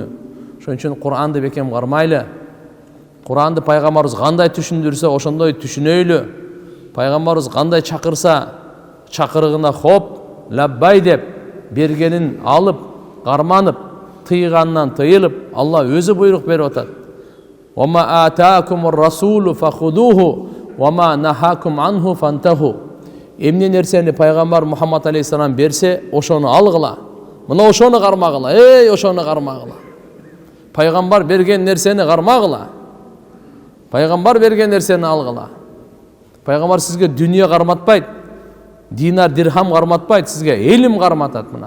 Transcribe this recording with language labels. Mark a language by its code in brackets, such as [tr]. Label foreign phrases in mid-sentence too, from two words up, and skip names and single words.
[ky] Ошон үчүн Куранды бекем кармайлы. Куранды пайгамбарыбыз кандай түшүндүрсө, ошондой түшүнөйлү. Пайгамбарыбыз кандай чакырса, чакырыгына хоп, лаббай деп бергенин алып, карманып, тыйгандан тыйылып, Алла өзү буйрук берип атат. [ar] وما آتاكم الرسول فخذوه وما نهاكم عنه فانتهوا. [ky] Эмне нерсени пайгамбар Мухаммад алейхиссалам берсе, ошону алгыла. Мына ошону кармагыла. Ошону кармагыла. Пайгамбар берген нерсени кармагыла. Пайгамбар берген нерсени алгыла. Пайгамбар сизге дүние карматпайт. Динар, дирхам карматпайт, сизге элим карматат мына.